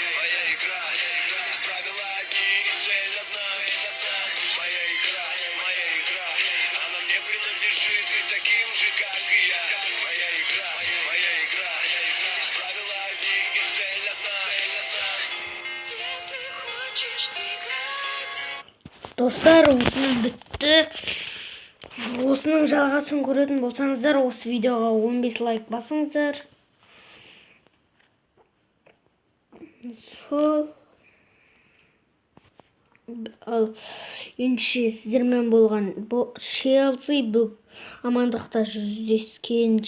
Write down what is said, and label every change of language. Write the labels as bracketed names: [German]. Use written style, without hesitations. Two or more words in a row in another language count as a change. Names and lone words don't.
[Russian] Здесь правила одни и цель одна. Моя игра. Она мне принадлежит и таким же, как и я. Моя игра. Здесь правила одни и цель одна. Если хочешь играть. [Kazakh] достар, осымен бітті. Осының жалғасын көретін болсаңыздар, осы видеоға 15 лайк басыңыздар. Сол. Ал ендеше сіздермен болған Челси амандықта жүздескенше.